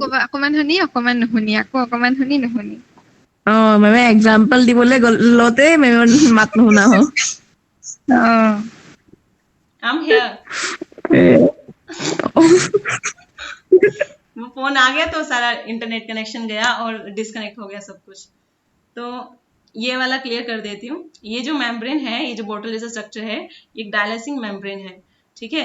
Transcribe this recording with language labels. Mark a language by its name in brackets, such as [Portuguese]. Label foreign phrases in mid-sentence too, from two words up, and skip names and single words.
[Assamese] ক'বা, অকমান শুনি অকমান নুশুনি, আকৌ অকমান শুনি নুশুনি। মেমে এক্সাম্পল দিবলৈ লওঁতে মেমৰ মাত নুশুনা হওঁ। [English] I am here. [Hindi] वो फोन आ गया तो सारा [English] internet connection [Hindi] गया और डिस्कनेक्ट हो गया सब कुछ। तो ये वाला क्लियर कर देती हूँ। ये जो मेम्ब्रेन है, ये जो बोतल जैसा स्ट्रक्चर है, ये [English] dialysing membrane [Hindi] है, ठीक है।